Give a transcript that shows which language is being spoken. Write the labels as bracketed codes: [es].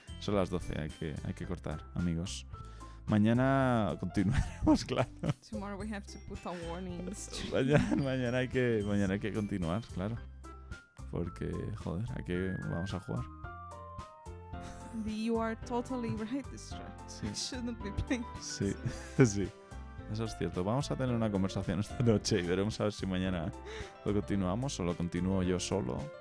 [es] Son las 12, hay que cortar, amigos. Mañana continuaremos, claro. [en] tomorrow we have to put a warning. [es] Mañana hay que continuar, claro. Porque, joder, vamos a jugar. [en] You are totally right. This [es] Sí. [en] shouldn't be playing. [es] Sí, sí. Eso es cierto. Vamos a tener una conversación esta noche y veremos a ver si mañana lo continuamos o lo continúo yo solo.